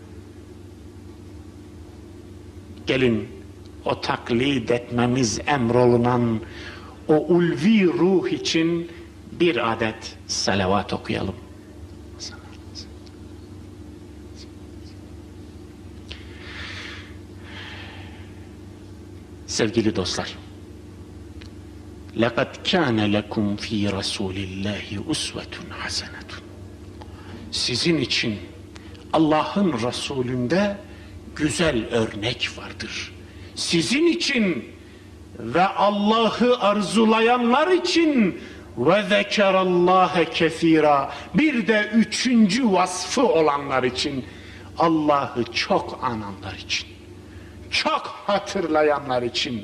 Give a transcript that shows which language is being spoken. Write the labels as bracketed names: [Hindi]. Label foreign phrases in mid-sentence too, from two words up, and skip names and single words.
[Turkish] Gelin o taklit etmemiz emrolunan o ulvi ruh için bir adet salavat okuyalım. Sevgili dostlar, [Arabic] لَقَدْ كَانَ لَكُمْ ف۪ي رَسُولِ اللّٰهِ اُسْوَةٌ حَسَنَةٌ. [Turkish] Sizin için Allah'ın Resulü'nde güzel örnek vardır. Sizin için ve Allah'ı arzulayanlar için ve [Arabic] ذكر الله كثيرا, [Turkish] bir de üçüncü vasfı olanlar için, Allah'ı çok ananlar için, çok hatırlayanlar için.